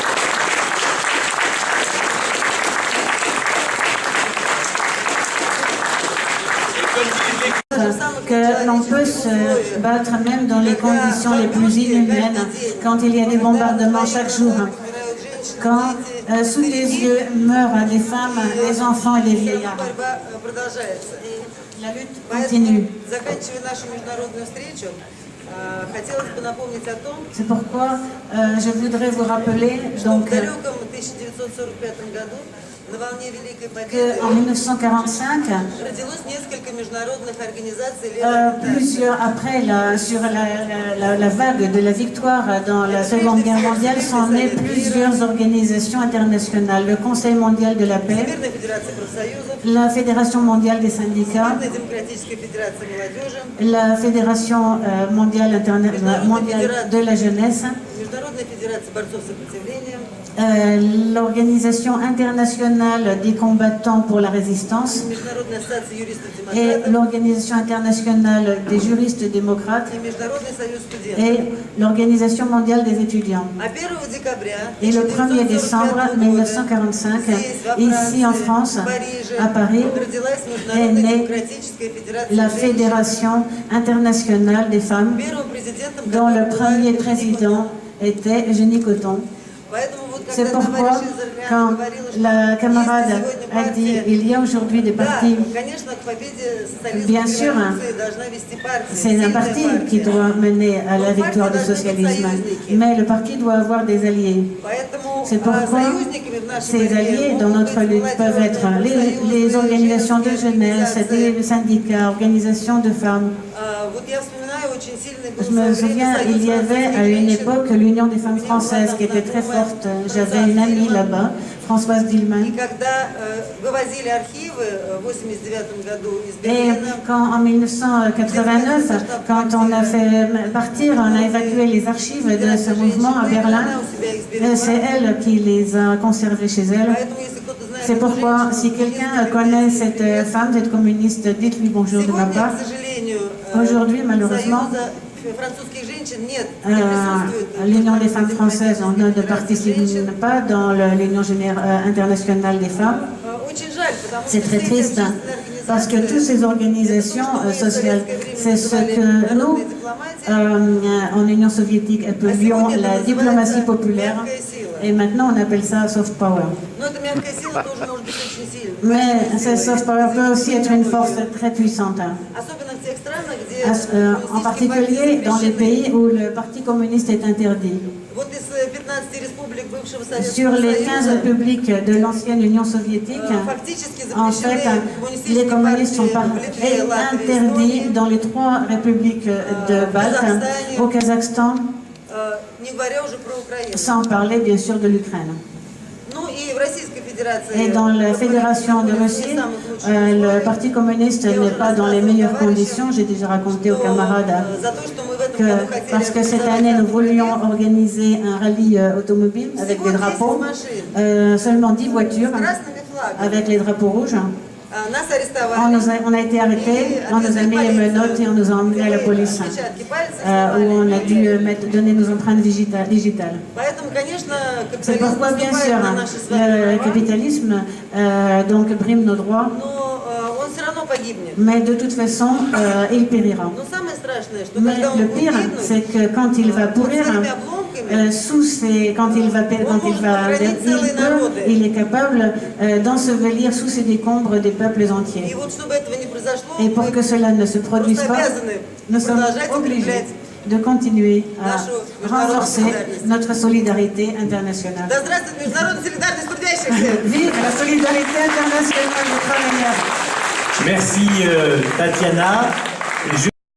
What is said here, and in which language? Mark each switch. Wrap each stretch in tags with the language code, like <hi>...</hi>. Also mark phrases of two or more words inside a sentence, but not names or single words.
<fr>Que l'on peut se battre même dans les conditions les plus inhumaines, quand il y a des bombardements chaque jour, quand sous les yeux meurent des femmes, des enfants et des vieillards. La lutte continue. C'est pourquoi je voudrais vous rappeler, donc,</fr> <ru>на волне Великой Победы</ru> <fr>qu'en 1945,</fr> <ru>родилось несколько международных организаций левых</ru> <fr>plusieurs, après sur la vague de la victoire dans la Seconde Guerre mondiale, sont nées plusieurs organisations internationales. Le Conseil mondial de la paix,</fr> <ru>Всемирная федерация профсоюзов,</ru> <fr>la Fédération mondiale des syndicats,</fr> <ru>Всемирная демократическая федерация молодежи,</ru> <fr>la Fédération mondiale de la jeunesse,</fr> <ru>Международная федерация борцов сопротивления,</ru> <fr>l'Organisation internationale des combattants pour la résistance</fr> <ru>Международная ассоциация</ru> <fr>et</fr> <ru>юристов-демократов</ru> <fr>l'Organisation internationale des juristes démocrates</fr> <ru>и Международный союз студентов.</ru> <fr>et l'Organisation mondiale des étudiants.</fr> <ru>А 1 декабря</ru> <fr>Et le 1er décembre 1945, ici en France, à Paris,</fr> <ru>родилась</ru> <fr>est</fr> <ru>Международная</ru> <fr>née</fr> <ru>демократическая федерация</ru> <fr>la</fr> <ru>женщин.</ru> <fr>Fédération internationale des femmes,</fr> <ru>Первым президентом</ru> <fr>dont le</fr> <ru>которой</ru> <fr>premier</fr> <ru>была</ru> <fr>président était Eugénie Coton.</fr> <ru>Поэтому вот</ru> <fr>C'est</fr> <ru>когда</ru> <fr>pourquoi,</fr> <ru>товарищ Изарлян</ru> <fr>quand</fr> <ru>говорила, что</ru> <fr>la</fr> <ru>есть</ru> <fr>camarade</fr> <ru>сегодня</ru> <fr>a dit</fr> <ru>партия,</ru> <fr>il y a aujourd'hui des</fr> <ru>да,</ru> <fr>partis,</fr> <ru>конечно, к победе социализма</ru> <fr>Bien</fr> <ru>и</ru> <fr>sûr,</fr> <ru>революции должна вести партия,</ru> <fr>c'est un</fr> <ru>сильная</ru> <fr>parti qui</fr> <ru>партия.</ru> <fr>doit mener à la victoire du socialisme, mais le parti doit avoir des alliés.</fr> <ru>Поэтому</ru> <fr>C'est pourquoi</fr> <ru>союзниками в нашей</ru> <fr>ces</fr> <ru>борьбе</ru> <fr>alliés dans</fr> <ru>могут</ru> <fr>notre</fr> <ru>быть</ru> <fr>lutte peuvent être les organisations de jeunesse, des syndicats, organisations de femmes.</fr> <ru>Вот я вспоминаю очень сильный был</ru> <fr>Je me</fr> <ru>в свое</ru> <fr>souviens,</fr> <ru>время</ru> <fr>il y</fr> <ru>союз</ru> <fr>avait à</fr> <ru>французских</ru> <fr>une</fr> <ru>женщин.</ru> <fr>époque l'Union des femmes françaises qui était très forte. J'avais une amie là-bas, Françoise</fr> <ru>И</ru> <fr>Dillman.</fr> <ru>когда вывозили архивы в 89 году из</ru> <fr>Et</fr> <ru>Берлина,</ru> <fr>quand en 1989, quand on a fait partir, on a évacué les archives de ce mouvement à Berlin, c'est elle qui les a conservées chez elle.</fr> <ru>поэтому если кто-то знает</ru> <fr>C'est</fr> <ru>эту</ru> <fr>pourquoi,</fr> <ru>женщину,</ru> <fr>si quelqu'un connaît cette femme, cette communiste, dites-lui bonjour de ma</fr> <ru>сегодня,</ru> <fr>part.</fr> <ru>к сожалению,</ru> <fr>Aujourd'hui, malheureusement,</fr> <ru>союза французских женщин нет, не присутствует.</ru> <fr>l'Union des femmes françaises ne participe pas dans l'Union internationale des femmes.</fr> <ru>Очень жаль, потому</ru> <fr>C'est</fr> <ru>что</ru> <fr>très</fr> <ru>все эти</ru> <fr>triste</fr> <ru>общественные</ru> <fr>parce que toutes</fr> <ru>организации,</ru> <fr>ces organisations sociales, c'est ce que nous, en Union soviétique, appelions la diplomatie populaire. Et maintenant, on appelle ça</fr> <en>soft power.</en> <ru>но эта мягкая сила тоже может быть очень сильной.</ru> <fr>Mais ce</fr> <en>soft power</en> <fr>peut aussi être une force très puissante.</fr> <ru>Особенно в тех странах, где</ru> <fr>En particulier dans les pays où le Parti communiste est interdit.</fr> <ru>вот из 15 республик бывшего Советского</ru> <fr>Sur les 15</fr> <ru>Союза</ru> <fr>républiques de l'ancienne Union soviétique,</fr> <ru>фактически</ru> <fr>en fait,</fr> <ru>запрещены</ru> <fr>les</fr> <ru>коммунистические</ru> <fr>communistes sont</fr> <ru>партии в Литве, Латвии,</ru> <fr>interdits</fr> <ru>Эстонии,</ru> <fr>dans les 3 républiques de Baltes, au Kazakhstan,</fr> <ru>не говоря уже про Украину.</ru> <fr>sans parler bien sûr de l'Ukraine.</fr> <ru>Ну и в Российской Федерации.</ru> <fr>Et dans la Fédération de Russie, le Parti communiste n'est pas dans les meilleures conditions. J'ai déjà raconté aux camarades parce que cette année, nous voulions organiser un rallye automobile avec des drapeaux, seulement 10 voitures avec les drapeaux rouges.</fr> <ru>Нас арестовали.</ru> <fr>On a été arrêtés, on nous a mis les menottes et on nous a emmenés à la police, où on a dû donner nos empreintes digitales.</fr> <ru>Поэтому, конечно,</ru> <fr>C'est</fr> <ru>капитализм</ru> <fr>pourquoi, bien sûr,</fr> <ru>наступает на наши с вами</ru> <fr>le</fr> <ru>права,</ru> <fr>capitalisme donc brime nos droits,</fr> <ru>но он все равно погибнет.</ru> <fr>mais de toute façon, il périra.</fr> <ru>Но самое страшное, что</ru> <fr>Mais</fr> <ru>когда он</ru> <fr>le</fr> <ru>будет</ru> <fr>pire,</fr> <ru>гибнуть,</ru> <fr>c'est que quand il va pourrir,</fr> <ru>своими обломками,</ru> <fr>il est capable d'ensevelir sous ses décombres des peuples</fr> <ru>и</ru> <fr>entiers.</fr> <ru>вот чтобы этого не произошло,</ru> <fr>Et pour que cela ne se produise</fr> <ru>просто</ru> <fr>pas,</fr> <ru>обязаны</ru> <fr>nous sommes</fr> <ru>продолжать</ru> <fr>obligés</fr> <ru>укреплять.</ru> <fr>de continuer à renforcer notre solidarité internationale.</fr> <ru>Да здравствует международная солидарность трудящихся!</ru> <fr>Vive la solidarité internationale des travailleurs! Merci Tatiana.</fr>